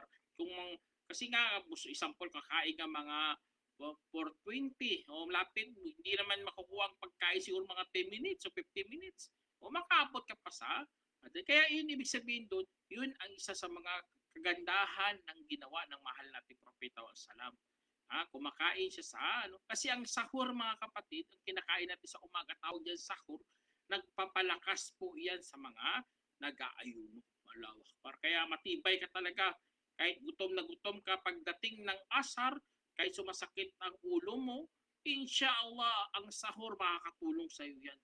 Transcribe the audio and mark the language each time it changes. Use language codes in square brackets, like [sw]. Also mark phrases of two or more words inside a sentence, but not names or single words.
[tl] Kasi nga, example, kakain ka mga 4:20 o lapit, hindi naman makukuha ang pagkain siguro mga 10 minutes o 15 minutes o makaabot ka pa sa Kaya yun ibig sabihin doon, yun ang isa sa mga kagandahan ng ginawa ng mahal nating propeta [ar] و سلم. [tl] Kumakain siya sa ano, kasi ang sahur mga kapatid, ang kinakain natin sa umaga, tawag diyan sahur, nagpapalakas po 'yan sa mga nag-aayuno. [ar] الله أكبر. [tl] Kaya matibay ka talaga kahit gutom na gutom ka pagdating ng asar, kahit sumasakit ang ulo mo, inshallah ang sahur makakatulong sa iyo 'yan.